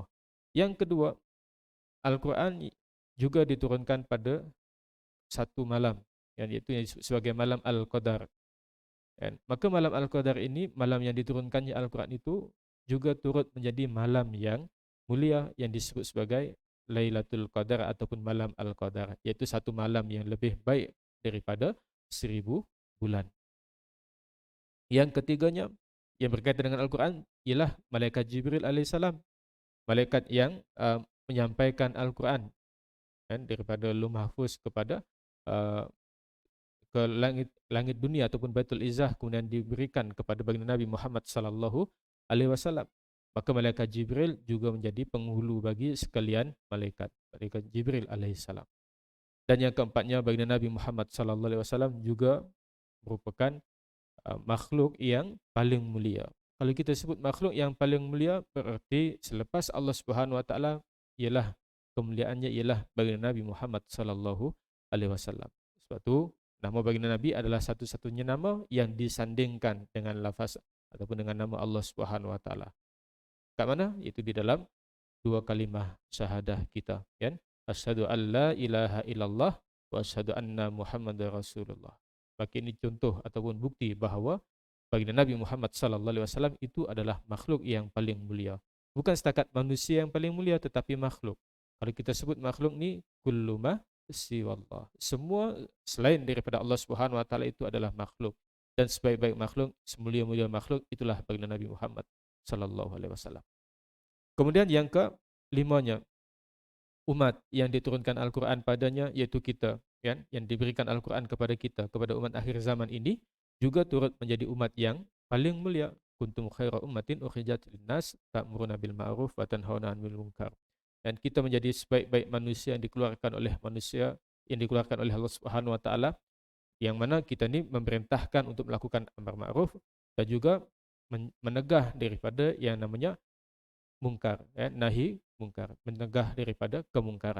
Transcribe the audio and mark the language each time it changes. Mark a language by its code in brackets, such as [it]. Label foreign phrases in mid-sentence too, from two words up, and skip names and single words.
[ms] Yang kedua, Al-Quran juga diturunkan pada satu malam, yang itu sebagai malam Al-Qadar. Maka malam Al-Qadar ini, malam yang diturunkannya Al-Quran itu juga turut menjadi malam yang mulia yang disebut sebagai Lailatul Qadar ataupun malam Al-Qadar, iaitu satu malam yang lebih baik daripada 1000 bulan. Yang ketiganya yang berkaitan dengan Al-Quran ialah Malaikat Jibril alaihissalam, malaikat yang menyampaikan Al-Quran daripada Lauh Mahfuz kepada ke langit dunia ataupun Baitul Izzah, kemudian diberikan kepada baginda Nabi Muhammad [ar] صلى الله عليه وسلم. [ms] Maka malaikat Jibril juga menjadi penghulu bagi sekalian malaikat, malaikat Jibril alaihissalam. Dan yang keempatnya, baginda Nabi Muhammad [ar] صلى الله عليه وسلم [ms] juga merupakan makhluk yang paling mulia. Kalau kita sebut makhluk yang paling mulia, berarti selepas Allah [ar] سبحانه وتعالى [ms] ialah kemuliaannya ialah baginda Nabi Muhammad [ar] صلى الله عليه وسلم. [ms] Sebab tu nama baginda Nabi adalah satu-satunya nama yang disandingkan dengan lafaz ataupun dengan nama Allah [ar] سبحانه وتعالى. [ms] Kat mana? Itu di dalam dua kalimah syahadah kita, kan? [ar] أشهد أن لا إله إلا الله وأشهد أن محمدا رسول الله. [ms] Maka ini contoh ataupun bukti bahawa baginda Nabi Muhammad [ar] صلى الله عليه وسلم [ms] itu adalah makhluk yang paling mulia. Bukan setakat manusia yang paling mulia, tetapi makhluk. Kalau kita sebut makhluk ni [ar] كل ما سوى الله. [ms] Semua selain daripada Allah [ar] سبحانه وتعالى [ms] itu adalah makhluk. Dan sebaik-baik makhluk, semulia-mulia makhluk itulah baginda Nabi Muhammad [ar] صلى الله عليه وسلم. [ms] Kemudian yang kelimanya, umat yang diturunkan Al-Quran padanya, iaitu kita, kan? Yang diberikan Al-Quran kepada kita, kepada umat akhir zaman ini, juga turut menjadi umat yang paling mulia. [ar] كنتم خير أمة أخرجت للناس تأمرون بالمعروف وتنهون عن المنكر. [ms] Dan kita menjadi sebaik-baik manusia yang dikeluarkan oleh Allah [ar] سبحانه وتعالى, [ms] yang mana kita ni memerintahkan untuk melakukan amar ma'ruf dan juga menegah daripada yang namanya mungkar, nahi mungkar, mencegah daripada kemungkaran.